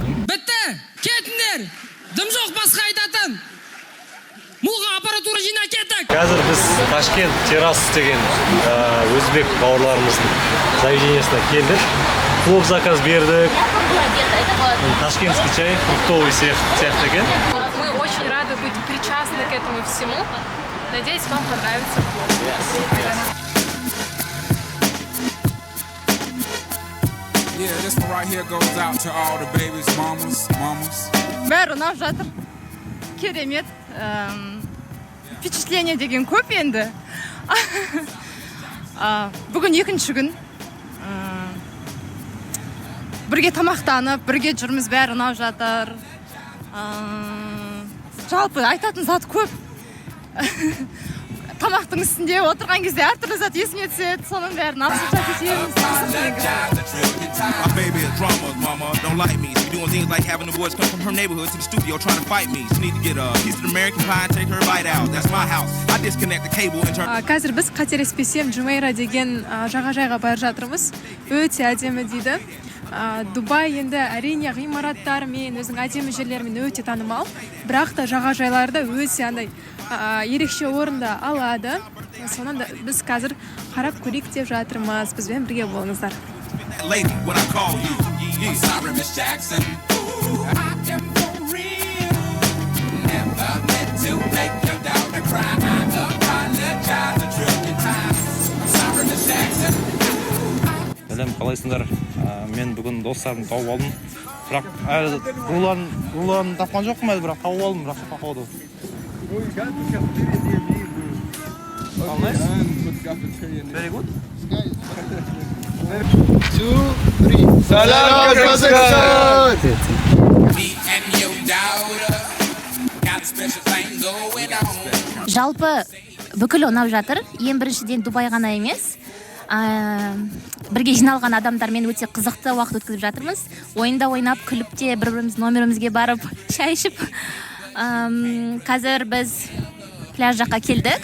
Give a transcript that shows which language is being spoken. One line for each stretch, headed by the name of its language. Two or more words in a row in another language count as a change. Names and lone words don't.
Kazakh: Бітті! Кетіңдер! Дым жоқ басқа айтатын! Муға аппаратура жинап кеттік! Қазір біз Ташкент террас деген өзбек бауырларымыздың заведениесіне келдік. Клуб заказ бердік.
Russian: Ташкентский чай, фруктовый
Kazakh: сияқты екен.
Russian: Мы очень рады быть причастны к этому всему. Надеюсь, вам понравится клуб.
English: Yeah, this one right here goes out to all the babies, mamas.
Kazakh: Бәрі ұнап жатыр. Керемет. Впечатление деген көп енді. Бүгін екінші күн. Бірге тамақтанып, бірге жүрміз, бәрі ұнап жатыр. Жалпы айтатын зат көп. тамақтың үстінде отырған кезде әртүрлі зат есіме түседі, соның бәрін алып кетеміз.
English: My baby is drama, mama, don't like me. She doing things like having the boys come from her neighborhood to the studio trying to fight me. She need to get a piece of American pie and take her bite out. That's my house. I disconnect the cable and turn.
Kazakh: Қазір біз қателеспесем Jumeirah деген жағажайға бара жатырмыз. Өте әдемі дейді. Дубай енді әрине ғимараттарымен, өзінің әдемі жерлерімен өте танымал. Бірақ та жағажайларда өте андай ерекше орында алады. Соны біз қазір қарап көрейік деп жатырмыз. Бізбен бірге болыңыздар.
English: Lady, when I call you, sorry, Miss Jackson. Ooh, I am for real. Never meant to make your daughter cry. I apologize a trillion times. I'm sorry, Miss Jackson.
Kazakh: Сәлем, қалайсыңдар? Мен бүгін достарымды тауып алдым. Бірақ әлі руларын тапқан жоқпын әлі, бірақ тауып алдым, бірақ шапақ ауды.
English: Very good.
Kazakh: 2, 3. Salam Kazakhstan!
English: Me and your daughter got special things going on.
Kazakh: Жалпы бүкіл ұнап жатыр. Ең біріншіден Дубай ғана емес. Бірге жиналған адамдармен өте қызықты уақыт өткізіп жатырмыз. Ойында ойнап, күліп те бір-біріміз номерімізге барып, шай ішіп. Қазір біз пляж жаққа келдік.